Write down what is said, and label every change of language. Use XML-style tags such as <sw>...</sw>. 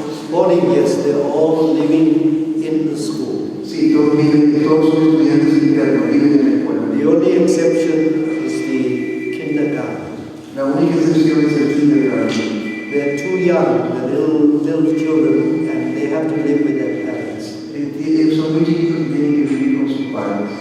<en>Boarding, yes, they're all living in the school.</en> <es>Sí, todos son estudiantes internos, viven en la escuela.</es> <en>The only exception is the kindergarten.</en> <es>La única excepción es el kindergarten.</es> <en>They're too young, the little children, and they have to live with their parents.</en> <es>Son muy chiquitos y tienen que vivir con sus padres.</es>